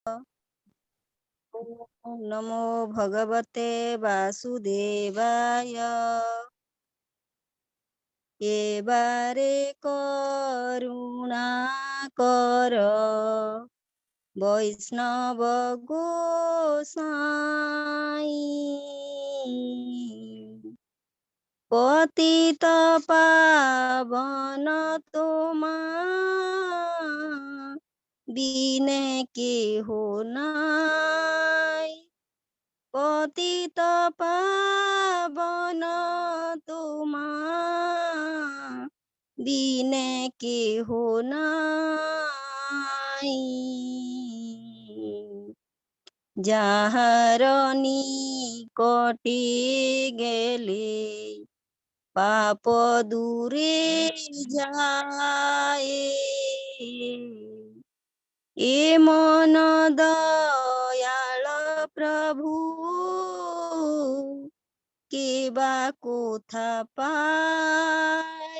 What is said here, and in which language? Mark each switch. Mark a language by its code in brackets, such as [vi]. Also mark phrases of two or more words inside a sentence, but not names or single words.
[sa] ओम नमो भगवते वासुदेवाय। [bn] যে বারে করুণা কর বৈষ্ণব গোসাই। পতিত পাবন তুমা বিনে কে হো নাই। পতিত পাবন তুমা বিনে কে হো নাই। যাহার নিকটে গেলে পাপ দূরে যায়। এ মন দয়াল প্রভু কেবা কোথা পায়।